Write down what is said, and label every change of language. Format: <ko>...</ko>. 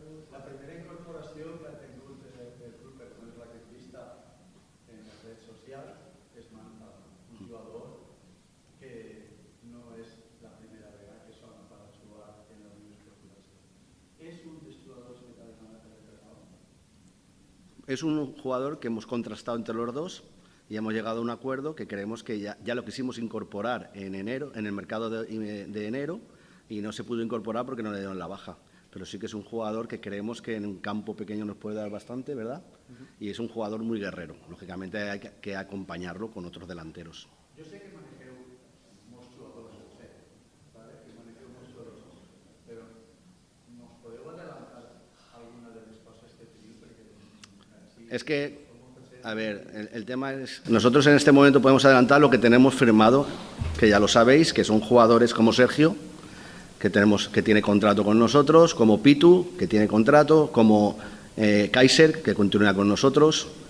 <ca>La primera incorporació que ha tingut el club, per exemple, la que he vist en les redes socials, és un jugador que no és la primera vegada que sona per jugar en la Unió Esportiva Alzira. ¿Es un dels jugadors que t'ha demanat el entrenador?</ca> <es>Es un jugador que hemos contrastado entre los dos y hemos llegado a un acuerdo que creemos que ya lo quisimos incorporar en enero, en el mercado de enero, y no se pudo incorporar porque no le dieron la baja. Pero sí que es un jugador que creemos que en un campo pequeño nos puede dar bastante, ¿verdad? Y es un jugador muy guerrero. Lógicamente hay que acompañarlo con otros delanteros.</es> <ca>Jo sé que manegeu molts jugadors, ho sé, ¿vale? Que manegeu molts jugadors, però nos podeu adelantar alguna de les coses que teniu?</ca> <es>Es que, a ver, el tema es... Nosotros en este momento podemos adelantar lo que tenemos firmado, que ya lo sabéis, que son jugadores como Sergio, que tiene contrato con nosotros, como Pitu, que tiene contrato, como Kaiser, que continúa con nosotros.</es>